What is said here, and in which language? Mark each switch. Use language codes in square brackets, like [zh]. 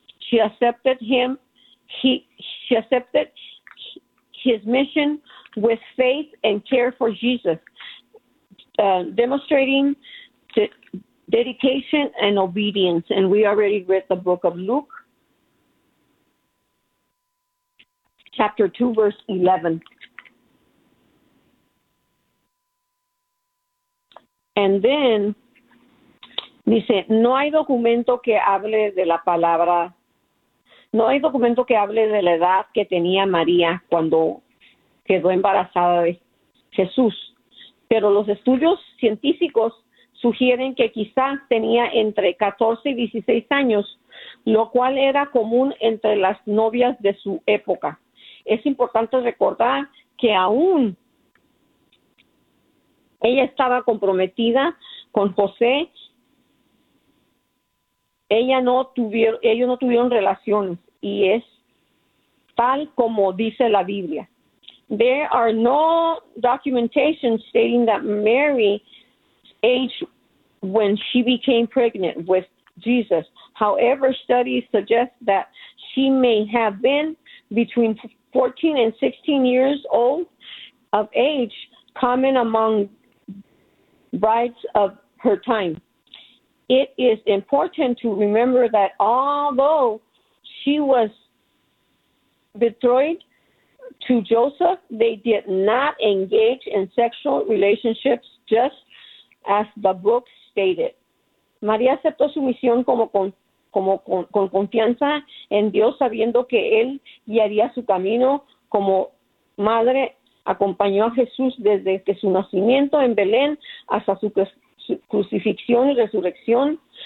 [en] She accepted him. She accepted his mission with faith and care for Jesus, demonstrating dedication and obedience. And we already read the book of Luke, chapter 2, verse 11. And then, [es] dice, no hay documento que hable de la palabra, no hay documento que hable de la edad que tenía María cuando quedó embarazada de Jesús. Pero los estudios científicos sugieren que quizás tenía entre 14 y 16 años, lo cual era común entre las novias de su época. Es importante recordar que aún ella estaba comprometida con José. Ellos no tuvieron relaciones, y es tal como dice la Biblia. [en] There are no documentation stating that Mary's age when she became pregnant with Jesus. However, studies suggest that she may have been between 14 and 16 years old of age, common among brides of her time. It is important to remember that although she was betrothed to Joseph, they did not engage in sexual relationships, just as the book stated. [es] María aceptó su misión con confianza en Dios, sabiendo que él guiaría su camino como madre. Acompañó a Jesús desde que su nacimiento en Belén hasta su crucifixión y resurrección.